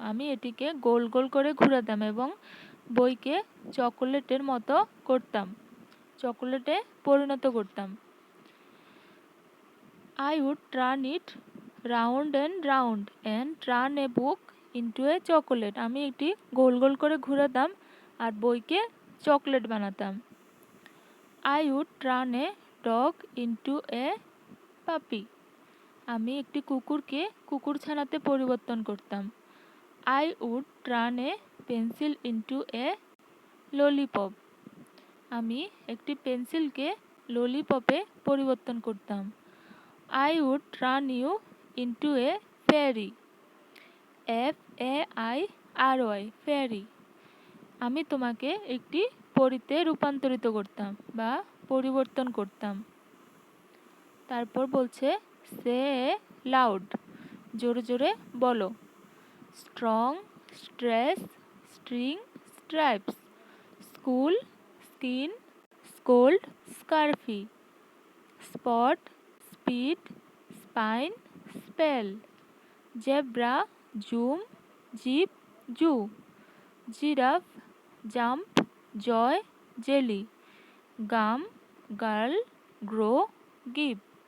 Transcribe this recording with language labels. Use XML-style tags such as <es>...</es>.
<bn>আমি এটিকে গোল করে ঘোরাতাম এবং বইকে চকোলেটের মতো করতাম, চকোলেটে পরিণত করতাম।</bn> <en>I would turn it round and turn a book into a chocolate.</en> <bn>আমি একটি গোল করে ঘোরাতাম আর বইকে চকলেট বানাতাম।</bn> <en>I would turn a dog into a puppy.</en> <bn>আমি একটি কুকুরকে কুকুরছানাতে পরিবর্তন করতাম।</bn> <en>I would turn a pencil into a lollipop.</en> <bn>আমি একটি পেন্সিলকে ললিপপে পরিবর্তন করতাম।</bn> <en>I would turn you into a fairy. F-A-I-R-Y, fairy.</en> <bn>আমি তোমাকে একটি পরীতে রূপান্তরিত করতাম বা পরিবর্তন করতাম। তারপর বলছে সে লাউড, জোরে জোরে বলো।</bn> <en>Strong, stress, string, stripes, school, skin, scold, scarfy, spot, speed, spine, spell, zebra, zoom, zip, zoo, giraffe, jump, joy, jelly, gum, girl, grow, give.</en>